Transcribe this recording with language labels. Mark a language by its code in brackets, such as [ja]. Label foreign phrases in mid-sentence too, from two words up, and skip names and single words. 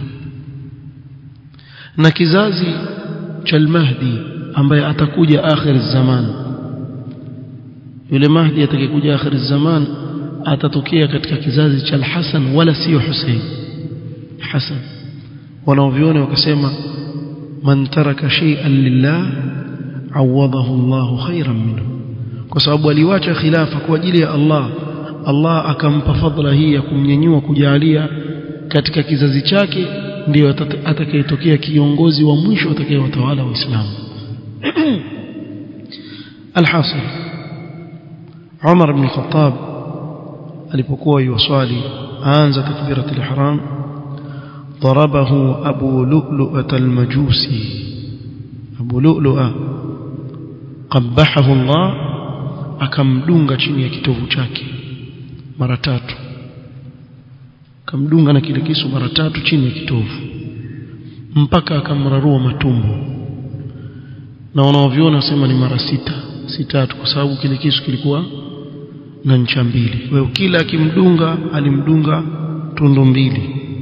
[sw] Na kizazi cha Al-Mahdi ambaye atakuja akhir zaman, yule Mahdi atakayekuja akhir zaman atatokea katika kizazi cha Al-Hasan wala sio Hussein. Hasan wanaoviona wakasema, [ar] من ترك شيئا لله عوضه الله خيرا منه, [sw] kwa sababu aliwacha khilafa kwa ajili ya Allah, Allah akampa fadhila hii ya kumnyanyua kujalia katika kizazi chake ndio atakayetokea kiongozi wa mwisho atakayewatawala Waislamu. Al-Hasan Umar ibn Khattab alipokuwa yuwasali aanza [ar] تكبيرة الإحرام ضربه أبو لؤلؤة المجوسي أبو لؤلؤة قبحه الله [sw] akamdunga chini ya kitovu chake mara 3 akamdunga na kile kisu mara 3 chini ya kitovu mpaka akamrarua matumbo na wanaoviona sema ni mara 6 kwa sababu kile kisu kilikuwa na ncha mbili kwa hiyo kila akimdunga alimdunga tundu mbili